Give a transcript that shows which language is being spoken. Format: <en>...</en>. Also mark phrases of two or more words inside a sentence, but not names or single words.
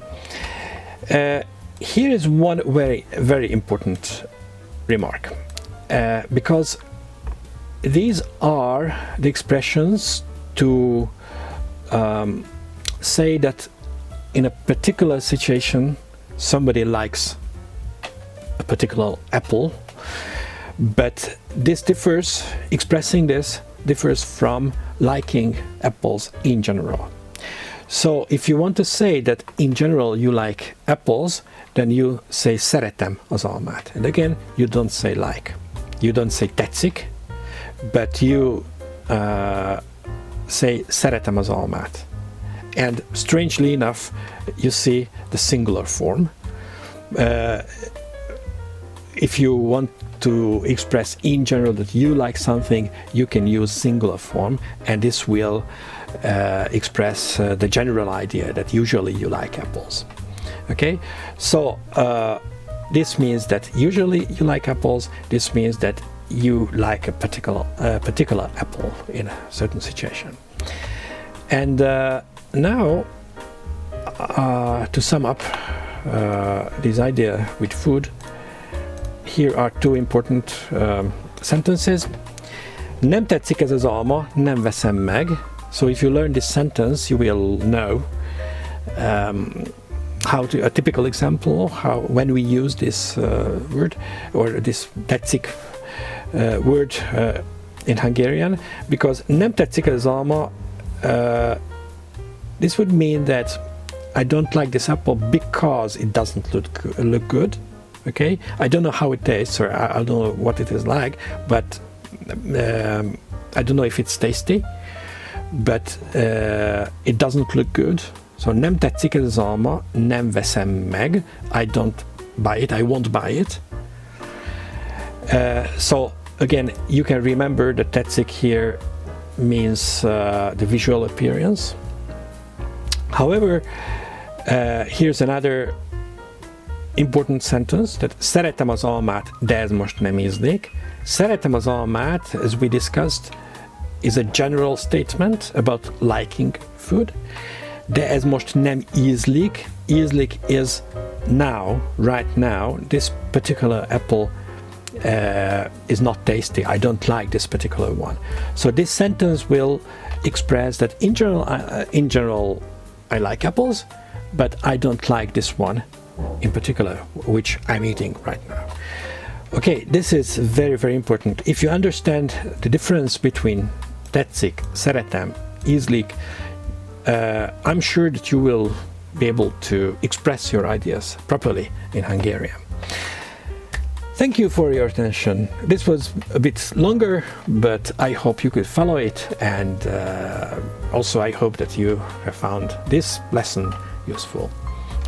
<en>Here is one very important remark, because these are the expressions to say that in a particular situation somebody likes a particular apple, but this differs, expressing this differs from liking apples in general. So if you want to say that in general you like apples, then you say</en> <hu>szeretem az almát.</hu> <en>And again, you don't say like. You don't say tetszik, but you say</en> <hu>szeretem az almát.</hu> <en>And strangely enough, you see the singular form. If you want to express in general that you like something, you can use singular form, and this will express the general idea that usually you like apples. Okay, so this means that usually you like apples. This means that you like a particular apple in a certain situation. And now, to sum up this idea with food, here are two important sentences.</en> <hu>Nem tetszik ez az alma, nem veszem meg.</hu> <en>So if you learn this sentence, you will know how to, a typical example, how when we use this word or this tetszik word in Hungarian, because</en> <hu>nem tetszik ez az alma,</hu> <en>this would mean that I don't like this apple because it doesn't look good. Okay, I don't know how it tastes, or I don't know what it is like, but I don't know if it's tasty, but it doesn't look good.</en> <hu>So nem tetszik ez az alma, nem veszem meg.</hu> <en>I don't buy it, I won't buy it. So again, you can remember that tetszik here means the visual appearance. However, here's another important sentence, that</en> <hu>szeretem az almát, de ez most nem ízlik. Szeretem az almát,</hu> <en>as we discussed, is a general statement about liking food.</en> <hu>De ez most nem ízlik.</hu> <en>Ízlik is now, right now, this particular apple is not tasty. I don't like this particular one. So this sentence will express that in general, I like apples, but I don't like this one in particular, which I'm eating right now. Okay, this is very, very important. If you understand the difference between</en> <hu>tetszik, szeretem, ízlik,</hu> <en>I'm sure that you will be able to express your ideas properly in Hungarian. Thank you for your attention. This was a bit longer, but I hope you could follow it, and also I hope that you have found this lesson useful.</en>